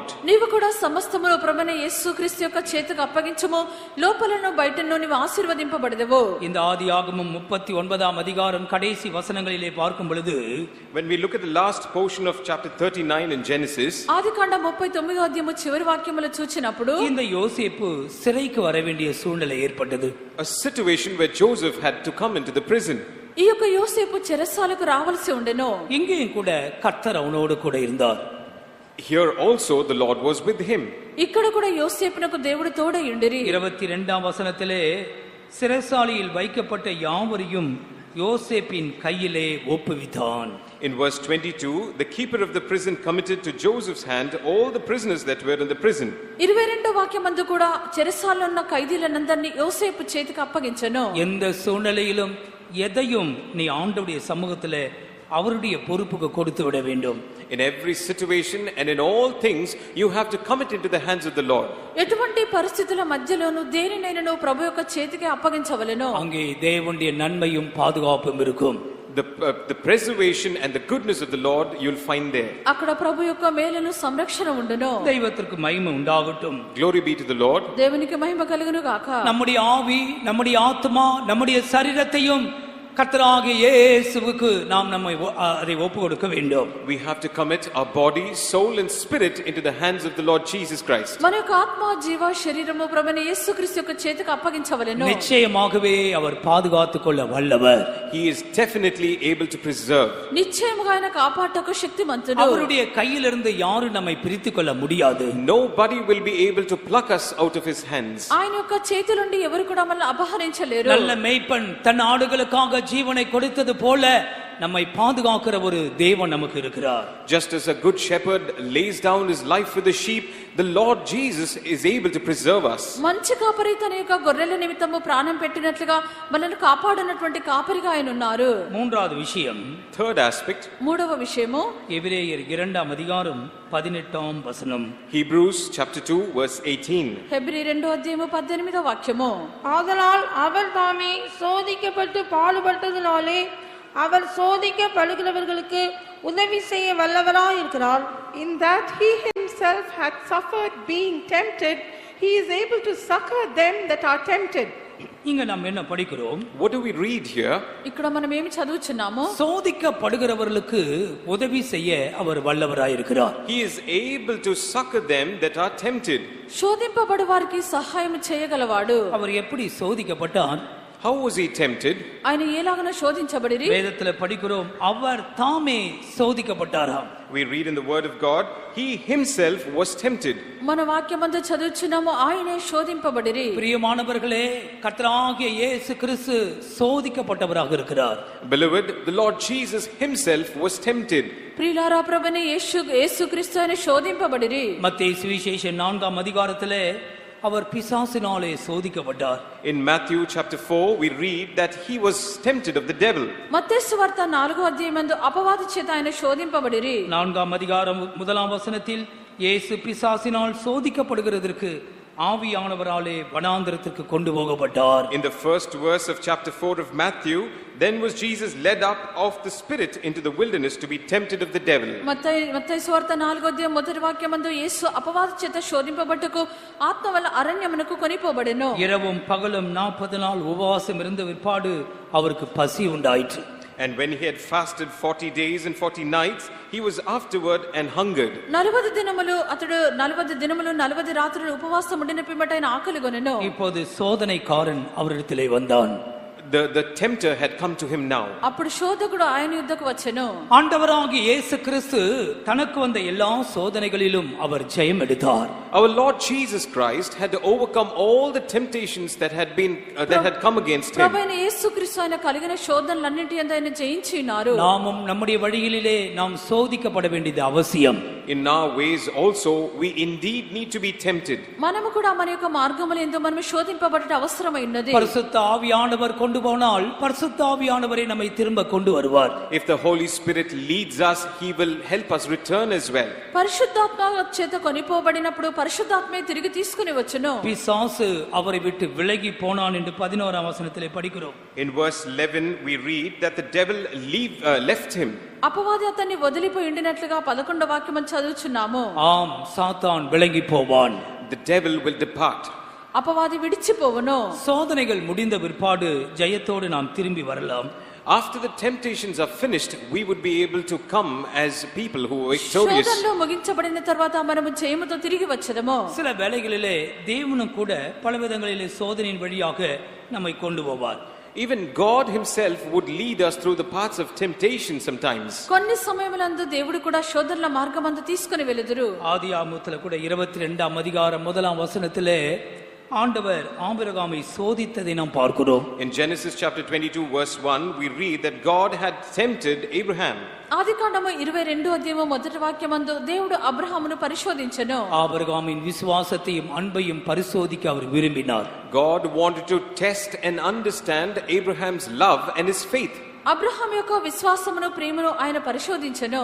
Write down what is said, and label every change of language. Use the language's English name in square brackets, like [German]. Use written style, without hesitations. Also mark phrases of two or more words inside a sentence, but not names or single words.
[Telugu] నీవు కూడా సమస్తమును ప్రభువైన యేసుక్రీస్తు యొక్క చేతికి అప్పగించుము, లోపలను బయటను నీవు ఆశీర్వదింపబడదవు. [Tamil] இந்த ஆதியாகமம் 39ஆம் அதிகாரம் கடைசி வசனங்களிலே பார்க்கும் பொழுது, [English] When we look at the last portion of chapter 39 in Genesis, [Telugu] ఆదికాండం 39వ అధ్యాయము చివరి వాక్యములు చూచినప్పుడు [Tamil] இந்த யோசேப்பு சிறைக்கு வர வேண்டிய சூழ்நிலை ஏற்பட்டது. [English] a situation where Joseph had to come into the prison. [Telugu] ఈ యొక్క యోసేపు చెరసాలకు రావాల్సి ఉండెను. [Tamil] இங்கேயும் கூட கர்த்தர் அவனோடு கூட இருந்தார். [English] Here also the Lord was with him. [Telugu] ఇక్కడ కూడా యోసేపునకు దేవుడు తోడై ఉండిరి. [Tamil] 22ஆம் வசனத்திலே சிறைசாலையில் வைக்கப்பட்ட யாவரையும் யோசேப்பின் கையிலே ஒப்புவித்தான். [English] In verse 22, the keeper of the prison committed to Joseph's hand all the prisoners that were in the prison. [Telugu] 22వ వాక్యమందు కూడా చెరసాలలో ఉన్న ఖైదీలందరినీ యోసేపు చేతికి అప్పగించెను. [Tamil] எந்த சூழ்நிலையிலும் எதையும் நீ ஆண்டவருடைய சமூகத்திலே அவருடைய பொறுப்புக்கு கொடுத்து விட வேண்டும். [English] In every situation and in all things, you have to commit into the hands of the Lord. [Telugu] ఎటువంటి పరిస్థితుల మధ్యలోనూ దేనినైనా ప్రభు యొక్క చేతికి అప్పగించవలెను. [Tamil] அங்கே தேவனுடைய நன்மையும் பாதுகாப்பும் இருக்கும். [English] The preservation and the goodness of the Lord you'll find there. [Telugu] అక్కడ ప్రభు యొక్క మేలును సంరక్షణ ఉండును. [Tamil] தெய்வத்திற்கு மகிமை உண்டாகட்டும். [English] Glory be to the Lord. [Telugu] దేవునికి మహిమ కలుగును గాక. [Tamil] நம்முடைய ஆவி, நம்முடைய ஆத்மா, நம்முடைய சரீரத்தையும் கர்த்தராகிய இயேசுவுக்கு நாம் அதை ஒப்பு கொடுக்க வேண்டும். [English] We have to commit our body, soul and spirit into the hands of the Lord Jesus Christ. [Telugu] మన యొక్క ఆత్మ, జీవ, శరీరము ప్రభువైన యేసుక్రీస్తు యొక్క చేతికి అప్పగించవలెను. [Tamil] நிச்சயமாகவே அவர் பாதுகாத்துக் கொள்ள வல்லவர். [English] He is definitely able to preserve. [Telugu] నిశ్చయముగా ఆయన కాపాడటకు శక్తిమంతుడు. [Tamil] அவருடைய கையிலிருந்து யாரும் நம்மை பிரித்துக் கொள்ள முடியாது. [English] Nobody will be able to pluck us out of his hands. [Telugu] ఆయన యొక్క చేతి నుండి ఎవరు కూడా మనల్ని అపహరించలేరు. [Tamil] நல்ல மேய்ப்பன் தன் ஆடுகளுக்காக ஜீவனை கொடுத்தது போல நம்மை பாதுகாக்கிற ஒரு தேவன் நமக்கு இருக்கிறார். [English] Just as a good shepherd lays down his life for the sheep, the Lord Jesus is able to preserve us. [Telugu] మంచి కాపరి తన యొక్క గొర్రెల నిమిత్తము ప్రాణం పెట్టినట్లుగా మనల్ని కాపాడినటువంటి కాపరిగా ఆయన ఉన్నారు. [Tamil] மூன்றாவது விஷயம், [English] Third aspect, [Telugu] మూడవ విషయము [Tamil] எபிரேயர் 2ஆம் அதிகாரம் 18ஆம் வசனம். [English] Hebrews chapter 2 verse 18. [Telugu] హెబ్రీ 2వ అధ్యాయము 18వ వాక్యము. [Tamil] ஆதலால் அவர் தாமே சோதிக்கப்பட்டு பாடுபட்டதினாலே அவர் சோதிக்கப்படுகிறவர்களுக்கு உதவி செய்ய வல்லவராய் இருக்கிறார். [English] In that he himself had suffered being tempted, he is able to succor them that are tempted. [Tamil] இங்க நாம் என்ன படிக்கிறோம்? [English] What do we read here? [Telugu] ఇక్కడ మనం ఏమి చదువుచున్నాము? [Tamil] சோதிக்கப்படுகிறவர்களுக்கு உதவி செய்ய அவர் வல்லவராய் இருக்கிறார். [English] He is able to succor them that are tempted. [Telugu] శోధింపబడు వారికి సహాయం చేయగలవాడు. [Tamil] அவர் எப்படி சோதிக்கப்பட்டார்? [English] How was he tempted? [Telugu] ఆయన ఎలాగన శోధించబడిరి? [Tamil] வேதத்துல படிக்கிறோம், அவர் தாமே சோதிக்கப்பட்டாராம். [English] We read in the word of God, he himself was tempted. [Telugu] మన వాక్యమందు చదువుచున్నాము, ఆయనే శోధింపబడిరి. [Tamil] பிரியமானவர்களே, கர்த்தராகிய இயேசு கிறிஸ்து சோதிக்கப்பட்டவராக இருக்கிறார். [English] Beloved, the Lord Jesus himself was tempted. [Telugu] ప్రియులారా, ప్రభువైన యేసుక్రీస్తు ఆయన శోధింపబడిరి. [Tamil] மத்தேயு சுவிசேஷம் 4ஆம் அதிகாரத்திலே அவர் பிசாசினாலே சோதிக்கப்பட்டார். [English] In Matthew chapter 4 we read that he was tempted of the devil. [Telugu] మత్తయి సువార్త 4వ అధ్యాయమందు అపవాది చేత ఆయన శోధింపబడిరి. [Tamil] 4ஆம் அதிகாரம் 1ஆம் வசனத்தில் இயேசு பிசாசினால் சோதிக்கப்படுகிறதற்கு ஆவியானவராலே வனாந்தரத்திற்கு கொண்டு போகப்பட்டார். [English] In the first verse of chapter 4 of Matthew, then was Jesus led up of the Spirit into the wilderness to be tempted of the devil. [Telugu] మత్తయి సువార్త 4వ అధ్యాయం మొదటి వాక్యమందు యేసు అపవాది చేత శోధింపబట్టుకు ఆత్మ వల్ల అరణ్యమునకు కొనిపోబడెను. [Tamil] இரவும் பகலும் 40 நாள் உபவாசம் இருந்த விற்பாடு அவருக்கு பசி உண்டாயிற்று. [English] And when he had fasted 40 days and 40 nights, he was afterward and hungered. [Telugu] 40 దినములు అతడు 40 దినములు 40 రాత్రులు ఉపవాసం ఉండిన పిమ్మట ఆయన ఆకలిగొనెను. [Tamil] இப்போது சோதனைக்காரன் அவரிடத்திலே வந்தான். [English] The tempter had come to him now. [Telugu] అప్పుడు శోధకుడు ఆయన యుద్ధకు వచ్చెను. [Tamil] ஆண்டவராகிய இயேசு கிறிஸ்து தனக்கு வந்த எல்லா சோதனைகளிலும் அவர் ஜெயம் எடுத்தார். [English] Our Lord Jesus Christ had to overcome all the temptations that had come against him. [Telugu] ప్రభువైన యేసుక్రీస్తు ఆయన కలిగిన శోధనలన్నిటి యందు ఆయన జయించినారు. [Tamil] நாமும் நம்முடைய வழிகளிலே நாம் சோதிக்கப்பட வேண்டியது அவசியம். [English] In our ways also we indeed need to be tempted. [Telugu] మనము కూడా మన యొక్క మార్గముల యందు మనము శోధింపబడట అవసరమై ఉన్నది. [Tamil] பரிசுத்த ஆவியானவர் கொண்டு போனால் பரிசுத்த ஆவியானவரே நம்மை திரும்ப கொண்டு வருவார். [English] If the Holy Spirit leads us, he will help us return as well. [Telugu] పరిశుద్ధాత్మ చేత కొనిపోబడినప్పుడు పరిశుద్ధాత్మే తిరిగి తీసుకుని వచ్చును. [Tamil] பிசாசு அவரை விட்டு விலகி போனான் என்று 11ஆம் வசனத்திலே படிக்கிறோம். [English] In verse 11 we read that the devil left him. [Telugu] అపవాది అతన్ని వదిలిపోయి ఉండినట్లుగా 11వ వాక్యం చదువుచున్నాము. [Tamil] ஆம், சாத்தான் விலகி போவான். [English] The devil will depart. [Telugu] అపవాది విడిచిపోవును. [Tamil] சோதனைகள் முடிந்த பிற்பாடு ஜெயத்தோடு நாம் திரும்பி வரலாம். [English] After the temptations are finished, we would be able to come as people who are victorious. [Telugu] శోధనలు ముగించబడిన తర్వాత మనము జయముతో తిరిగి వచ్చేదము. [Tamil] சில வேளைகளிலே தேவனும் கூட பலவிதங்களிலே சோதனையின் வழியாக நம்மை கொண்டு போவார். [English] Even God himself would lead us through the paths of temptation sometimes. [Telugu] కొన్ని సమయములందు దేవుడు కూడా శోధనల మార్గమందు తీసుకొని వెలుదురు. [Tamil] ஆதியாகமத்திலே கூட 22ஆம் அதிகாரம் 1ஆம் வசனத்திலே ஆண்டவர் ஆபிரகாமை சோதித்ததை நாம் பார்க்கிறோம். [English] In Genesis chapter 22 verse 1 we read that God had tempted Abraham. [Telugu] ఆదికాండము 22వ అధ్యాయము మొదటి వాక్యమందు దేవుడు అబ్రహామును పరిశోధించెను. [Tamil] ஆபிரகாமின் விசுவாசத்தையும் அன்பையும் பரிசோதிக்க அவர் விரும்பினார். [English] God wanted to test and understand Abraham's love and his faith. [Telugu] అబ్రహాము యొక్క విశ్వాసమును ప్రేమను ఆయన పరిశోధించెను.